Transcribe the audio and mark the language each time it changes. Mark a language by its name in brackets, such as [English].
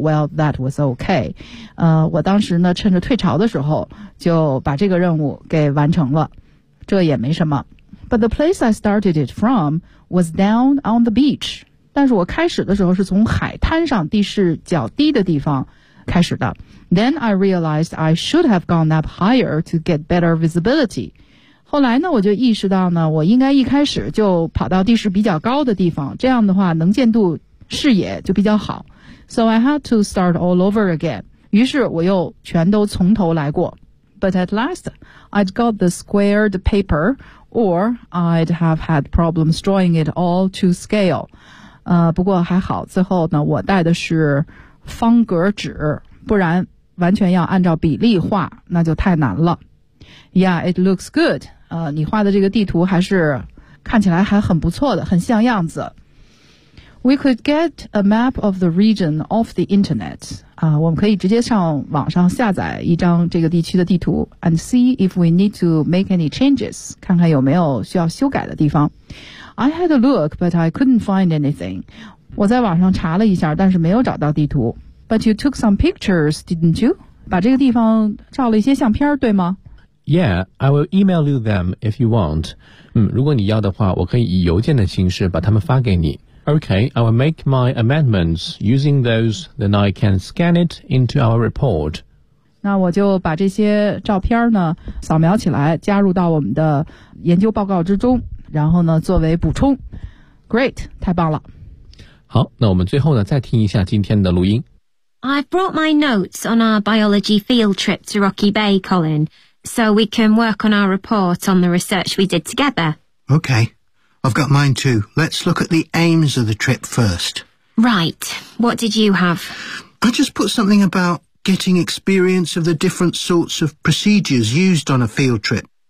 [English] Well, that was okay. [Chinese] 我当时呢趁着退潮的时候就把这个任务给完成了。这也没什么。 [English] But the place I started it from was down on the beach. [Chinese] 但是我开始的时候是从海滩上地势较低的地方开始的。 [English] Then I realized I should have gone up higher to get better visibility. [Chinese] 后来呢我就意识到呢我应该一开始就跑到地势比较高的地方，这样的话能见度视野就比较好。 [English] So I had to start all over again. [Chinese] 于是我又全都从头来过。 [English] But at last, I'd got the squared paper or I'd have had problems drawing it all to scale. [Chinese] 不过还好最后呢我带的是方格纸，不然完全要按照比例画那就太难了。 [English] Yeah, it looks good. [Chinese] 你画的这个地图还是看起来还很不错的，很像样子。 [English] We could get a map of the region off the internet. [Chinese] 我们可以直接上网上下载一张这个地区的地图 [English] and see if we need to make any changes. [Chinese] 看看有没有需要修改的地方。 [English] I had a look, but I couldn't find anything. [Chinese] 我在网上查了一下，但是没有找到地图。 [English] But you took some pictures, didn't you? [Chinese] 把这个地方照了一些相片，对吗？ [English] Yeah, I will email you them if you want. [Chinese] 如果你要的话，我可以以邮件的形式把它们发给你。 [English] Okay, I will make my amendments using those, then I can scan it into our report. [Chinese] 那我就把这些照片呢，扫描起来，加入到我们的研究报告之中，然后呢，作为补充。 Great, 太棒了。好，那我们最后呢，再听一下今天的录音。 [English] I've brought my notes on our biology field trip to Rocky Bay, Colin. So we can work on our report on the research we did together. Okay. I've got mine too. Let's look at the aims of the trip first. Right. What did you have? I just put something about getting experience of the different sorts of procedures used on a field trip.